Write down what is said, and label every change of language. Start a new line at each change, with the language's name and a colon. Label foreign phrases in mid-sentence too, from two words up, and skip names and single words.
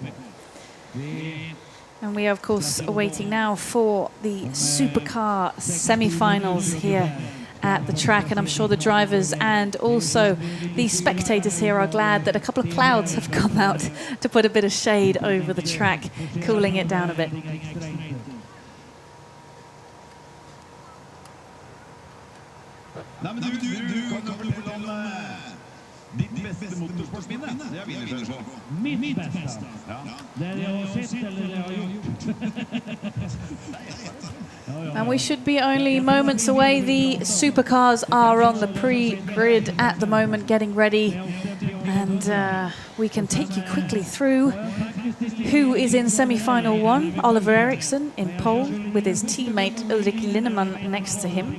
English: And we are, of course, waiting now for the Supercar semi-finals here at the track, and I'm sure the drivers and also the spectators here are glad that a couple of clouds have come out to put a bit of shade over the track, cooling it down a bit.
Norwegian: Nei, men du kan vel fortelle om ditt beste motorsportminne? Det er vi nysgjerrig på.
Swedish: Mitt bästa? Ja. Det jag har sett eller det jag har gjort?
English: And we should be only moments away. The supercars are on the pre-grid at the moment, getting ready. And we can take you quickly through who is in semi-final 1. Oliver Eriksson in pole with his teammate Ulrik Linnemann next to him.